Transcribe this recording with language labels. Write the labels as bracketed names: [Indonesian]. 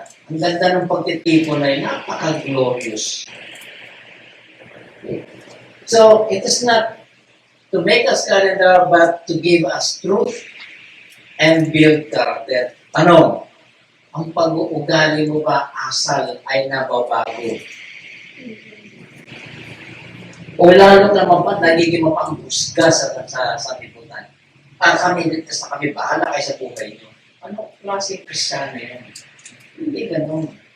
[Filipino] Ang ganda ng pagtitipon ay napaka-glorious. [English] So, it is not to make us calendar, but to give us truth and build character. [Filipino] Tanong, ang pag-uugali mo ba asal ay nababago? O lalo naman ba nagiging mapanghusga sa lipunan? Kami ligtas na kami, bahala kayo sa buhay nyo. Ano klase Kristiyano yun? Hindi ganun.